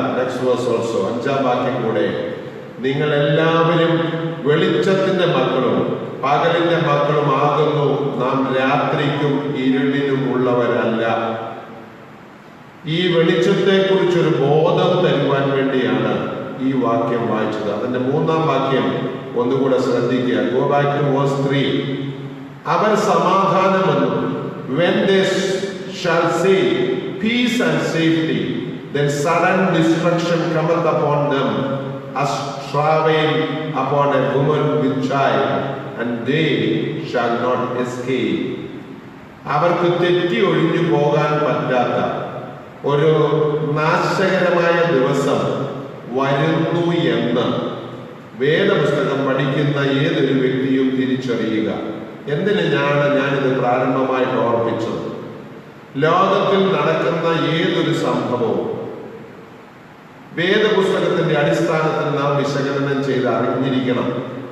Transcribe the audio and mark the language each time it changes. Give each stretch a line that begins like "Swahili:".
English: next verse also,
Malayalam: 5-ാം വാക്യം കൂടെ, നിങ്ങൾ എല്ലാവരും വെളിച്ചത്തിന്റെ മക്കളും പകലിന്റെ മക്കളും ആകുന്നു. നാം രാത്രിക്കും ഇരുളിനും ഉള്ളവരല്ല. ഈ വെളിച്ചത്തെ കുറിച്ചൊരു ബോധം തരുവാൻ വേണ്ടിയാണ് ഈ വാക്യം വായിച്ചത്. അതിന്റെ 3-ാം വാക്യം ഒന്നുകൂടെ ശ്രദ്ധിക്കുക.
English: Go back to verse 3.
Malayalam: Our സമാധാനമെന്നും
English: when they shall say peace and safety, then sudden destruction cometh upon them as travail upon a woman with child, and they shall not escape.
Malayalam: അവർക്ക് തെറ്റി ഒഴിഞ്ഞു പോകാൻ പറ്റാത്ത ഒരു നാശകരമായ ദിവസം വരുന്നു എന്ന് വേദപുസ്തകം പഠിക്കുന്ന ഏതൊരു വ്യക്തിയും തിരിച്ചറിയുക. എന്തിനാണ് ഞാനിത് പ്രാരംഭമായിട്ട് ഓർപ്പിച്ചത്? ലോകത്തിൽ നടക്കുന്ന ഏതൊരു സംഭവവും വേദപുസ്തകത്തിന്റെ അടിസ്ഥാനത്തിൽ നാം വിശകലനം ചെയ്ത് അറിഞ്ഞിരിക്കണം.